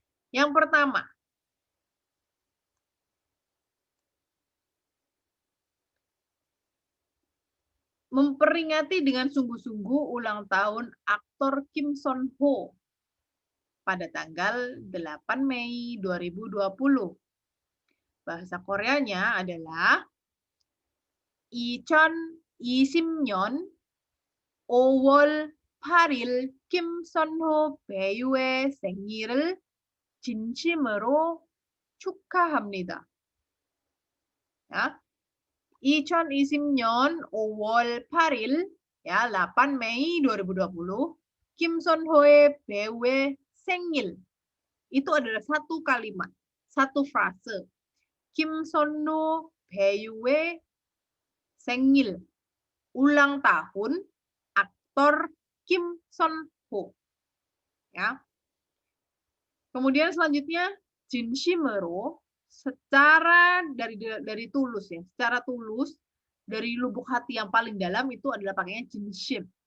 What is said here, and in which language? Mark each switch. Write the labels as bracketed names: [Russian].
[Indonesian] Yang pertama, memperingati dengan sungguh-sungguh ulang tahun aktor Kim Son Ho pada tanggal 8 Mei 2020. Bahasa Koreanya adalah [Korean] 2020년 5월 8일 김선호 배우의 생일을 진심으로 축하합니다. Ya. 2020년 5월 8일 ya [Indonesian] 8 Mei 2020 [Korean] Kim Son Ho의 배우의 생일. [Indonesian] Itu adalah satu kalimat, satu frase. Kim Son Ho [Korean] 배우의 생일. [Indonesian] Ulang tahun aktor Kim Son Ho. Ya. Kemudian selanjutnya [Korean] 진심으로 [Indonesian] secara dari tulus ya, secara tulus dari lubuk hati yang paling dalam itu adalah pakainya [Korean] 진심.